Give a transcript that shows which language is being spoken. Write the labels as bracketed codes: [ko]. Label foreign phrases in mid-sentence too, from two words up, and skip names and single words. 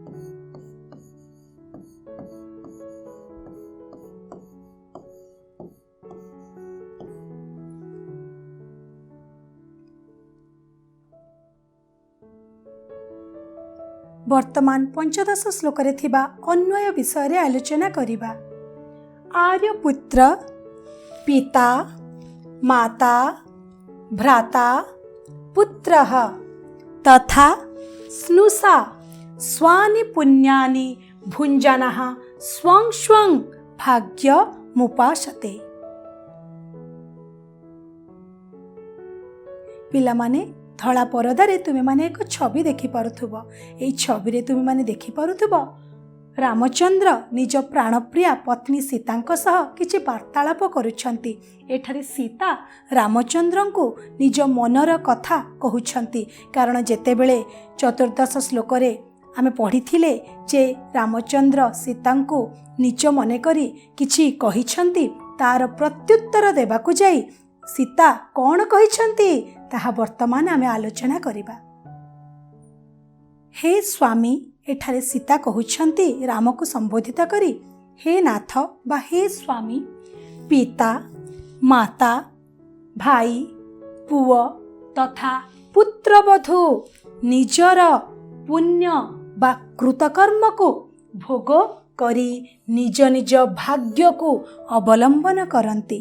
[or] ବର୍ତ୍ତମାନ ପଞ୍ଚଦଶ ଶ୍ଲୋକ ରେ ଥିବା ଅନ୍ୱୟ ବିଷୟ ରେ ଆଲୋଚନା କରିବା। [sa] आर्यपुत्र पिता माता भ्राता पुत्रः तथा स्नुषा स्वानि पुण्यानि भुंजानाः स्वं स्वं भाग्यमुपासते। [or] ପିଲା ମାନେ ଧଳା ପରଦାରେ ତୁମେ ମାନେ ଏକ ଛବି ଦେଖି ପାରୁଥିବ। ଏହି ଛବି ରେ ତୁମେ ମାନେ ଦେଖି ପାରୁଥିବ ରାମଚନ୍ଦ୍ର ନିଜ ପ୍ରାଣପ୍ରିୟା ପତ୍ନୀ ସୀତାଙ୍କ ସହ କିଛି ବାର୍ତ୍ତାଳାପ କରୁଛନ୍ତି। ଏଠାରେ ସୀତା ରାମଚନ୍ଦ୍ର କୁ ନିଜ ମନର କଥା କହୁଛନ୍ତି। କାରଣ ଯେତେବେଳେ ଚତୁର୍ଦ୍ଦଶ ଶ୍ଲୋକ ରେ ଆମେ ପଢ଼ିଥିଲେ ଯେ ରାମଚନ୍ଦ୍ର ସୀତା କୁ ନିଜ ମନେ କରି କିଛି କହିଛନ୍ତି, ତାର ପ୍ରତ୍ୟୁତ୍ତର ଦେବାକୁ ଯାଇ ସୀତା କଣ କହିଛନ୍ତି ତାହା ବର୍ତ୍ତମାନ ଆମେ ଆଲୋଚନା କରିବା। ହେ ସ୍ୱାମୀ ଏଠାରେ ସୀତା କହୁଛନ୍ତି ରାମ କୁ ସମ୍ବୋଧିତ କରି, ହେ ନାଥ ବା ହେ ସ୍ୱାମୀ ପିତା ମାତା ଭାଇ ପୁଅ ତଥା ପୁତ୍ରବଧୂ ନିଜର ପୁଣ୍ୟ ବା କୃତକର୍ମ କୁ ଭୋଗ କରି ନିଜ ନିଜ ଭାଗ୍ୟ କୁ ଅବଲମ୍ବନ କରନ୍ତି।